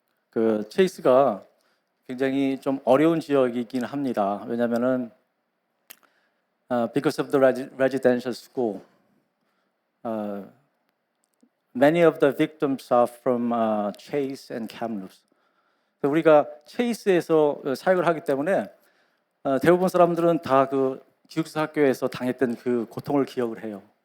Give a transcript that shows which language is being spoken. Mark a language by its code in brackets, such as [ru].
[ko] 그 체이스가 굉장히 좀 어려운 지역이긴 합니다. 왜냐하면은 [en] because of the residential school, many of the victims are from Chase and Kamloops. [ko] 우리가 체이스에서 사역을 하기 때문에 대부분 사람들은 다 그 기숙사 학교에서 당했던 그 고통을 기억을 해요.